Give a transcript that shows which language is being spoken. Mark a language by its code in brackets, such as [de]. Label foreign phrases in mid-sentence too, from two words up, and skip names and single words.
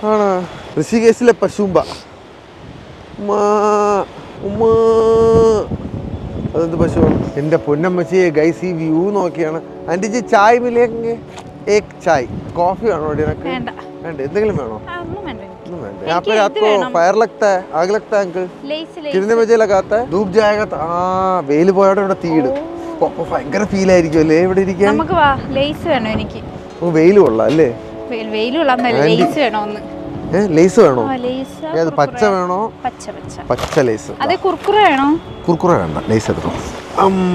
[ml] ആണോ? ഋഷികേശിലെ പശുമ്പ അതെന്ത് പശു? എൻ്റെ പൊന്നമ്മച്ചിയെ ഗൈസ്, ഈ വ്യൂ നോക്കിയാണ്. [hi] आंटी जी चाय मिलेंगे? एक चाय. [ml] കോഫി വേണോ? വേണ്ട, എന്തെങ്കിലും വേണോ? ഒന്നും വേണ്ട. [hi] यहाँ पे रात को फायर लगता है, आग लगता है अंकल? कितने बजे लगाता है? धूप जाएगा तो [ml] ആ വെയിൽ പോയോടെ ഇവിടെ തീയിടും. അപ്പോൾ ഭയങ്കര ഫീൽ ആയിരിക്കും അല്ലേ ഇവിടെ ഇരിക്കാൻ? നമുക്ക് വാ, ലേസ് വേണം എനിക്ക്. വെയിൽ കൊള്ളാം അല്ലേ? വെയിൽ കൊള്ളാന്നല്ല, ലേസ് വേണോ ഒന്ന്. ലേസ് വേണോ? ഏത് പച്ച വേണോ? പച്ച ലേസ്. അതെ, കുർക്കുറ വേണോ? കുർക്കുറ വേണ്ട, ലേസ് എടുത്തോ. അമ്മ,